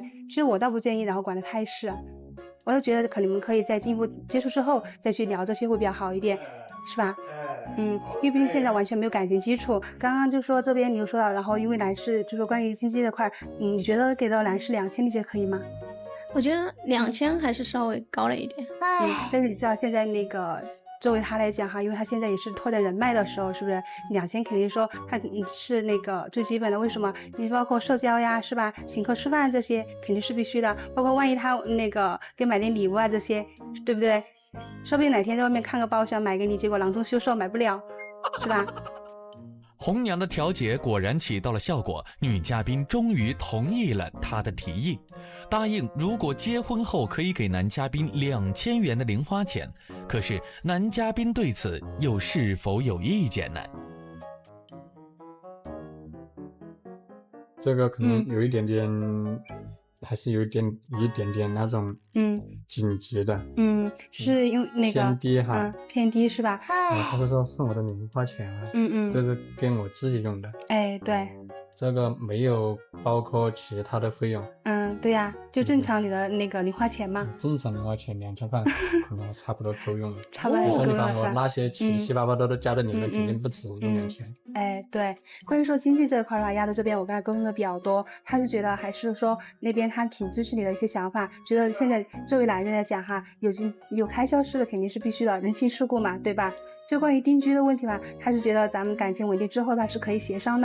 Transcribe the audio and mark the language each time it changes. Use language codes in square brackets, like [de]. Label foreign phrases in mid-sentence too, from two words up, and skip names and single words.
[zh] 其實我倒不建議然後管得太實，我就覺得可能你們可以在進一步接觸之後再去聊這些會比較好一點，是吧？因為畢竟現在完全沒有感情基礎。剛剛就說這邊你又說到，然後因為男士就說關於經濟這塊，你覺得給到男士2000，你覺得可以嗎？我覺得2000 還是稍微高了一點。但是你知道現在那個作為他來講哈，因為他現在也是拓展人脈的時候，是不是2000肯定說他是那個最基本的？為什麼？你包括社交呀，是吧？請客吃飯這些肯定是必須的，包括萬一他那個給買點禮物啊這些，對不對？說不定哪天在外面看個包想買給你，結果囊中羞澀買不了，是吧？紅娘的調解果然起到了效果，女嘉賓終於同意了她的提議，答應如果結婚後可以給男嘉賓2000元的零花錢。可是男嘉賓對此又是否有意見呢？這個可能有一點點還是有一點點那種緊急的，是因為那個偏低哈，偏低是吧？他會說是我的零花錢啊，就是給我自己用的。哎，對，這個沒有包括其他的費用。对呀，就正常你的那个零花錢嘛。正常零花錢2000塊可能差不多夠用了。差不多夠你把了。我那些七七八八都加在裡面，肯定不止用點錢。對，關於說經濟這一塊的話，丫頭這邊我剛才溝通的比較多，他是覺得還是說那邊他挺支持你的一些想法，覺得現在作為男人來講哈，有開銷是肯定是必須的，人情世故嘛，對吧？就關於定居的問題嘛，他是覺得咱們感情穩定之後吧，是可以協商的。